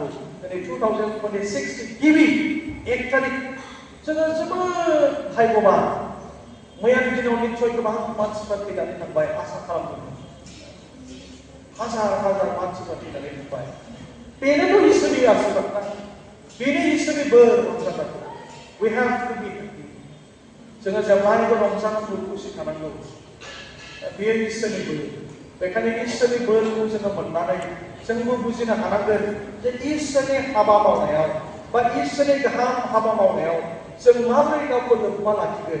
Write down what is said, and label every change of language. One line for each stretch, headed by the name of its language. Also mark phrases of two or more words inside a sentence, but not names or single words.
Bodo: दिनै 2026 गिबि 1 तारिख जोङो जोबोद भाग्यबान। मैयानि दिनाव निस्सय गोबां मानसिफ्रा थैनानै थांबाय। आसा खालामदोंमोन हाजार हाजार मानसिफ्रा थैनानै थांबाय। बेनोथ' इसोरनि आशिर्बाद, बेनो इसोरनि बोर रंजानांगौ।
English: We have to be happy.
Bodo: जोङो जेब्लायबो रंजानांगौ, खुसि थानांगौ। बेयो इसोरनि बोर। बेखायनो इसोरनि बोरखौ जोङो मोननानै जोंबो बुजिनो हानांगोन जे इसोरनि हाबा मावनायाव बा इसोरनि गाहाम हाबा मावनायाव जों माबोरै गावखौ लोब्बा लाखिगोन।